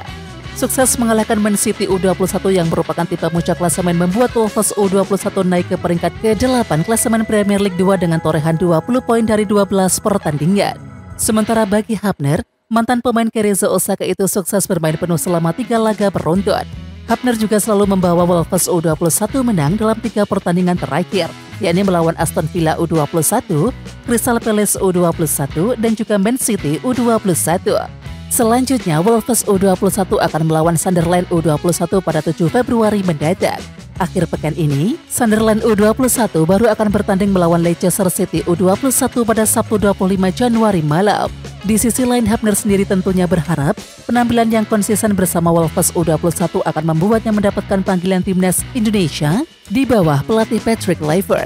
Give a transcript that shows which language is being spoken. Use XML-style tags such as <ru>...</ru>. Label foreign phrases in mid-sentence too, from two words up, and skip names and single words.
<id>Sukses mengalahkan Man City U21 yang merupakan tim pemuncak klasemen membuat Wolves U21 naik ke peringkat ke-8 klasemen Premier League 2 dengan torehan 20 poin dari 12 pertandingan. Sementara bagi Hapner, mantan pemain Cerezo Osaka itu sukses bermain penuh selama 3 laga beruntun. Hapner juga selalu membawa Wolves U21 menang dalam 3 pertandingan terakhir, yakni melawan Aston Villa U21, Crystal Palace U21, dan juga Man City U21. Selanjutnya, Wolves U21 akan melawan Sunderland U21 pada 7 Februari mendatang. Akhir pekan ini, Sunderland U21 baru akan bertanding melawan Leicester City U21 pada Sabtu 25 Januari malam. Di sisi lain, Hapner sendiri tentunya berharap penampilan yang konsisten bersama Wolves U21 akan membuatnya mendapatkan panggilan timnas Indonesia di bawah pelatih Patrick Kluivert.</id>